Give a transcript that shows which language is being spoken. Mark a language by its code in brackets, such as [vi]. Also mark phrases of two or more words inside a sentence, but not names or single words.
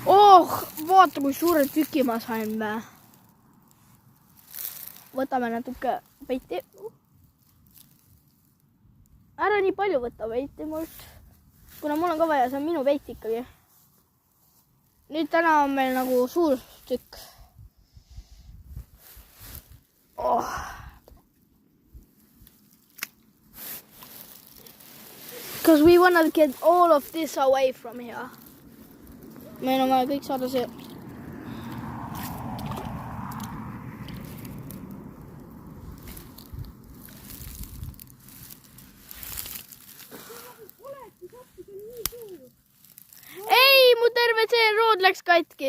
[et] Vaata kui suure tüki ma sain vä. Võtame natuke peiti. Ära nii palju võtta peiti mult. Kuna mul on ka vaja, see on minu peit ikkagi. Nüüd täna on meil nagu suur tükk. [en] Because we want to get all of this away from here. [et] Meil on vaja kõik saada see. Ei, mu terve see rood läks katki.